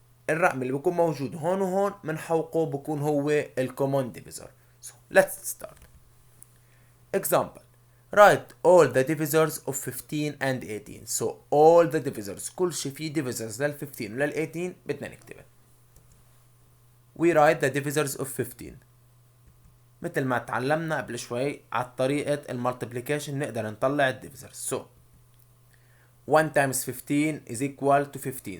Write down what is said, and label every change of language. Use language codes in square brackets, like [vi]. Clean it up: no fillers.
[ar] الرقم اللي بيكون موجود هون وهون بنحوقه بيكون هو الكومون ديفيزر. [en] So let's start. Example. Write all the divisors of 15 and 18. So all the divisors [ar] كل شيء فيه divisors لل 15 ولل 18 بدنا نكتبه. [en] We write the divisors of 15. [ar] مثل ما تعلمنا قبل شوي على طريقة المالتيبليكيشن نقدر نطلع الديفيزرز. [en] So 1 times 15 is equal to 15.